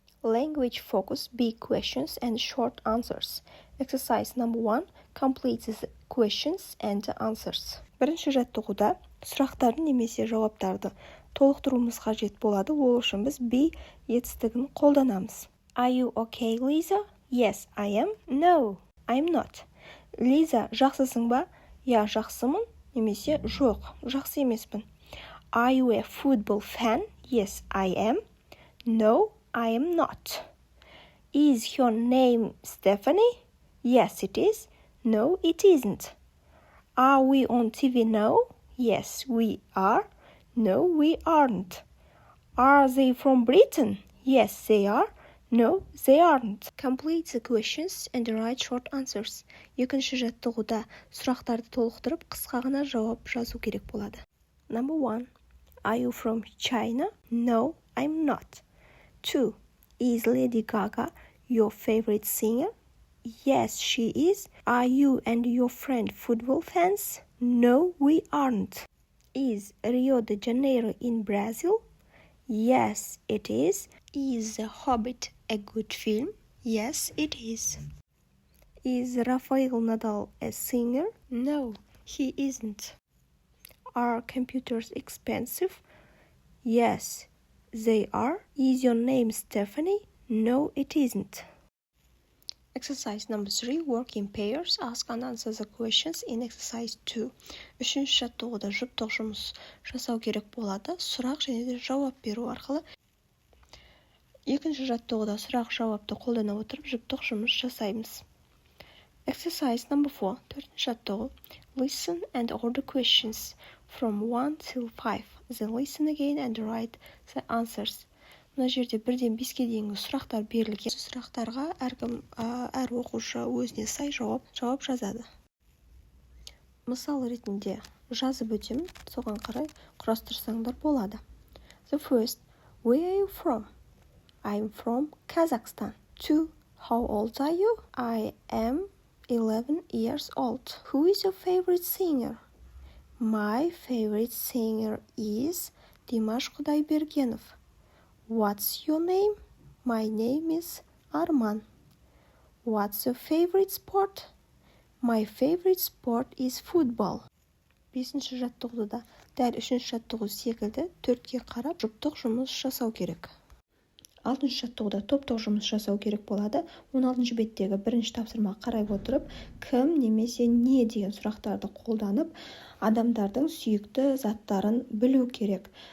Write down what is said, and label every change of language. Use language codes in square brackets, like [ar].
[en] Language focus, big questions and short answers. Exercise number 1. Complete the questions and answers. [kk] Бірінші жаттығуда сұрақтарды немесе жауаптарды толықтыруымыз қажет болады. Ол үшін біз be етістігін қолданамыз. [en] Are you okay, Lisa? Yes, I am. No, I'm not. [kk] Лиза, жақсысың ба? Я, жақсымын. Немесе жоқ, жақсы емеспін. [en] Are you a football fan? Yes, I am. No, I am not. Is your name Stephanie? Yes, it is. No, it isn't. Are we on TV now? Yes, we are. No, we aren't. Are they from Britain? Yes, they are. No, they aren't. Complete the questions and write short answers. [kk] Екінші жаттығуда сұрақтарды толықтырып, қысқа ғана жауап жазу керек болады. [en] Number 1. Are you from China? No, I'm not. 2. Is Lady Gaga your favorite singer? Yes, she is. Are you and your friend football fans? No, we aren't. Is Rio de Janeiro in Brazil? Yes, it is. Is The Hobbit a good film? Yes, it is. Is Rafael Nadal a singer? No, he isn't. Are computers expensive? Yes, they are. Is your name Stephanie? No, it isn't. Exercise number 3. Work in pairs. Ask and answer the questions in exercise 2. [kk] Үшінші жаттығуда жұптық жұмыс жасау керек болады. Сұрақ және де жауап беру арқылы. Екінші жаттығуда сұрақ жауапты қолдана отырып жұптық жұмыс жасаймыз. [en] Exercise number 4. [kk] Төртінші жаттығы. [en] Listen and order questions from 1 till 5. Then listen again and write the answers. [kk] Мына жерде 1-ден 5-ке дейінгі сұрақтар берілген. Сұрақтарға әр оқушы өзіне сай жауап жазады. Мысал ретінде жазып өтемін, соған қарай құрастырсаңдар болады. [en] The first, where are you from? I'm from Kazakhstan. 2. How old are you? I am 11 years old. Who is your favorite singer? My favorite singer is Dimash Kudaibergenov. What's your name? My name is Arman. What's your favorite sport? My favorite sport is football. [kk] 5-ші жаттығуда дәл 3-ші жаттығу секілді 4-ке қарап жұптық жұмыс жасау керек. 6-ші жаттығуда топтық жұмыс жасау керек болады. 16-ші беттегі бірінші тапсырма қарай отырып, кім немесе не деген сұрақтарды қолданып, адамдардың сүйікті заттарын білу керек.